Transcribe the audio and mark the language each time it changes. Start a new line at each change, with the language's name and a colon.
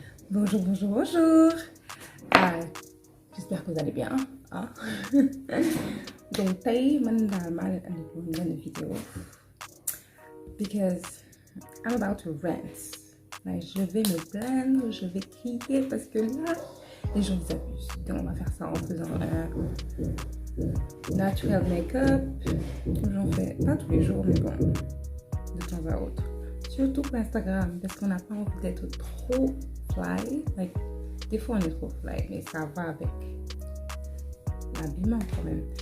French: Bonjour, bonjour, bonjour. J'espère que vous allez bien. Hein? Donc, today, je vais faire une vidéo.
English: Because I'm about to rant.
French: Like, je vais me plaindre, je vais crier parce que là, les gens abusent. Donc, on va faire ça en faisant un
English: natural make-up.
French: J'en fais pas tous les jours, mais bon, de temps à autre. Surtout pour Instagram, parce qu'on n'a pas envie d'être trop fly. Like, des fois, on est trop fly, mais ça va avec l'habillement quand même.